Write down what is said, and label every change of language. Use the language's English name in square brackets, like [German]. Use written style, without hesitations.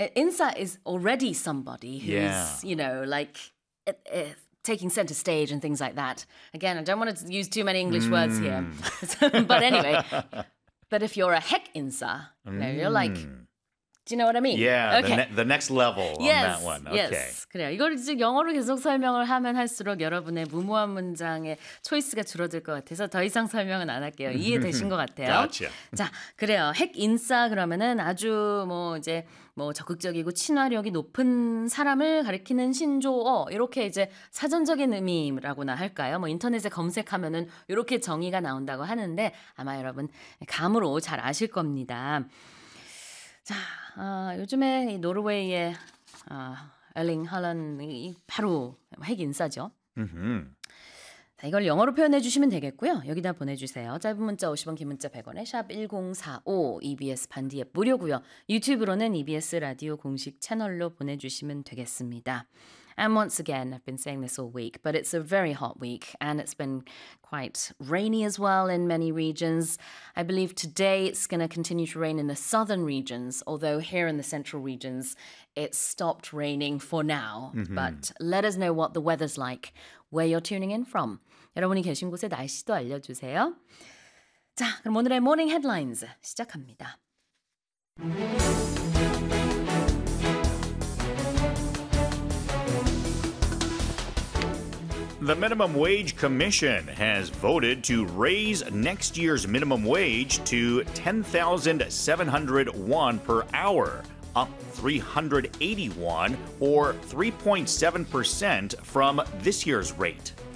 [English] Insa is already somebody who's, you know, like, taking center stage and things like that. Again, I don't want to use too many English words here. But anyway, but if you're a heck insa, you know, you're like, do you know what I mean? Yeah, okay. the next level yes, on that one. Yes, [Korean] 그래요. 이걸 이제 영어로 계속 설명을 하면 할수록 여러분의 무모한 문장의 초이스가 줄어들 것 같아서 더 이상 설명은 안 할게요. 이해되신 것 같아요. [English] Gotcha. [Korean] 자, 그래요. 핵 인싸 그러면은 아주 뭐 이제 뭐 적극적이고 친화력이 높은 사람을 가리키는 신조어 이렇게 이제 사전적인 의미라고나 할까요? 뭐 인터넷에 검색하면은 이렇게 정의가 나온다고 하는데 아마 여러분 감으로 잘 아실 겁니다. 자, 요즘에 이 노르웨이의 엘링 할란이 바로 핵 인싸죠. 자, 이걸 영어로 표현해 주시면 되겠고요. 여기다 보내주세요. 짧은 문자 50원, 긴 문자 100원에 샵 1045 EBS 반디 앱 무료고요. 유튜브로는 EBS 라디오 공식 채널로 보내주시면 되겠습니다. [English] And once again, I've been saying this all week, but it's a very hot week and it's been quite rainy as well in many regions. I believe today it's going to continue to rain in the southern regions, although here in the central regions, it stopped raining for now. But let us know what the weather's like where you're tuning in from. [Korean] 여러분이 계신 곳의 날씨도 알려주세요. 자, 그럼 오늘의 Morning Headlines 시작합니다. [English] The Minimum Wage Commission has voted to raise next year's minimum wage to 10,700 won per hour, up 380 won, or 3.7% from this year's rate.